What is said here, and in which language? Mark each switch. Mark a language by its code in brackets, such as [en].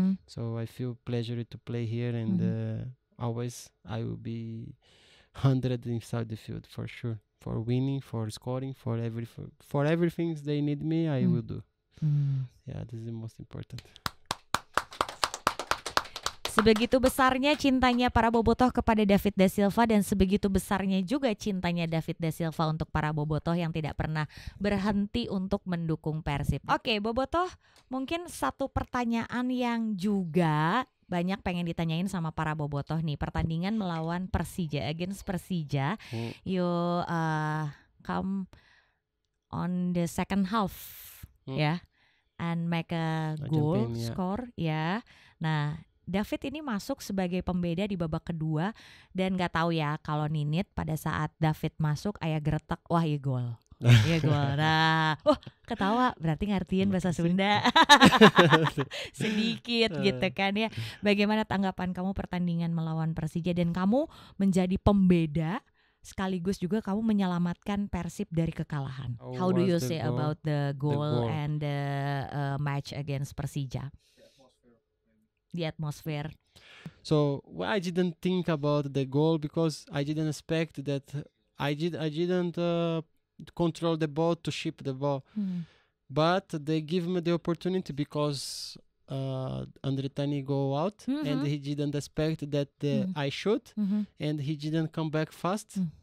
[en] So I feel pleasure to play here, and always I will be 100 inside the field for sure. For winning, for scoring, for everything they need me, I will do. Yeah, this is the most important. [id] Sebegitu besarnya cintanya para Bobotoh kepada David da Silva, dan sebegitu besarnya juga cintanya David da Silva untuk para Bobotoh yang tidak pernah berhenti untuk mendukung Persib. Oke, Bobotoh, mungkin satu pertanyaan yang juga banyak pengen ditanyain sama para Bobotoh nih. Pertandingan melawan Persija, [en] against Persija, you come on the second half, ya, and make a goal, score, ya. [id] Nah, David ini masuk sebagai pembeda di babak kedua, dan nggak tahu ya kalau Ninit pada saat David masuk ayah geretak, wah iya gol. Iya gol. Nah, ketawa berarti ngertiin bahasa Sunda. Sedikit gitu kan ya. Bagaimana tanggapan kamu pertandingan melawan Persija, dan kamu menjadi pembeda sekaligus juga kamu menyelamatkan Persib dari kekalahan? [en] How do you say about the goal and the match against Persija? The atmosphere. So I didn't think about the goal because I didn't expect that. I didn't control the ball to ship the ball, but they give me the opportunity because Andre Tani go out, and he didn't expect that I shoot, and he didn't come back fast,